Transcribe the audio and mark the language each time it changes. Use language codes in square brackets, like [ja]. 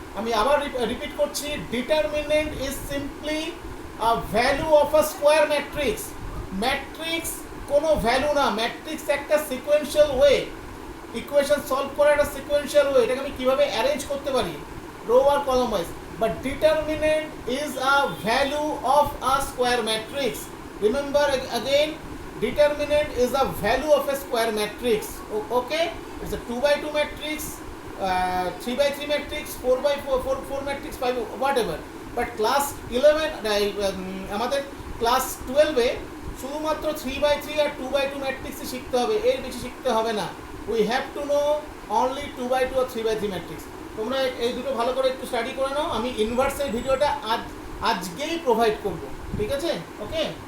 [bn] আমি আবার রিপিট করছি, [en] Determinant is simply a value of a square matrix. [bn] Matrix কোনো ভ্যালু না, ম্যাট্রিক্স একটা সিকোয়েন্সিয়াল ওয়ে, ইকুয়েশন সলভ করার একটা সিকোয়েন্সিয়াল ওয়ে। এটাকে আমি কীভাবে অ্যারেঞ্জ করতে পারি rho আর column wise, [en] but determinant is a value of a square matrix. Remember again, determinant is a value of a square matrix. Okay, it's a 2 by 2 matrix, 3 by 3 matrix, 4 by 4 matrix, 5 whatever. But class 11 [bn] আমাদের class 12 এ শুধুমাত্র 3 by 3 আর 2 by 2 ম্যাট্রিক্সই শিখতে হবে, এর বেশি শিখতে হবে না। [en] we have to know only 2 by 2 [bn] আর 3 by 3 matrix. তোমরা এই দুটো ভালো করে একটু স্টাডি করে নাও। আমি ইনভার্সের ভিডিওটা আজকেই প্রোভাইড করব, ঠিক আছে? ওকে।